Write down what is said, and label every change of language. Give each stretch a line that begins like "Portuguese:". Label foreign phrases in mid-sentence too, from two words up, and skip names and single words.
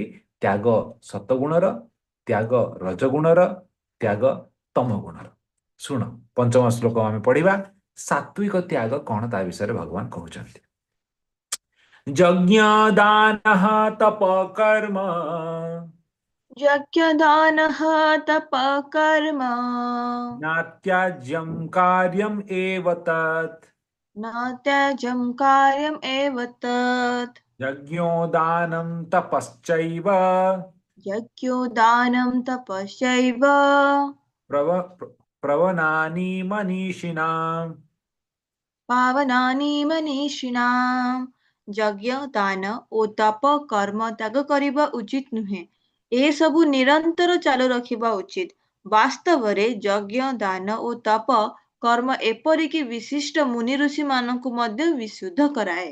Odia: ତ୍ୟାଗ ସତଗୁଣର, ତ୍ୟାଗ ରଜଗୁଣର, ତ୍ୟାଗ ତମଗୁଣର। ଶୁଣ, ପଞ୍ଚମ ଶ୍ଲୋକ ଆମେ ପଢିବା। ସାତ୍ବିକ ତ୍ୟାଗ କଣ ତା ବିଷୟରେ ଭଗବାନ କହୁଛନ୍ତି।
Sanskrit: ଯଜ୍ଞ ଦାନଃ ତପ କର୍ମ यज्ञदानः तपः कर्म नात्याज्यं कार्यम् एव तत्। न त्याज्यं कार्यम् एव तत्। यज्ञोदानं तपश्चैव यज्ञोदानं तपश्चैव प्रव प्रवनानि मनीषिणाम्। ପାବନାନି ମନୀଷିଣାମ୍।
Odia: ଯଜ୍ଞ, ଦାନ ଓ ତପ କର୍ମ ତ୍ୟାଗ କରିବା ଉଚିତ ନୁହେଁ। ଏସବୁ ନିରନ୍ତର ଚାଲୁ ରଖିବା ଉଚିତ। ବାସ୍ତବରେ ଯଜ୍ଞ, ଦାନ ଓ ତପ କର୍ମ ଏପରିକି ବିଶିଷ୍ଟ ମୁନି ଋଷିମାନଙ୍କୁ ମଧ୍ୟ ବିଶୁଦ୍ଧ କରାଏ।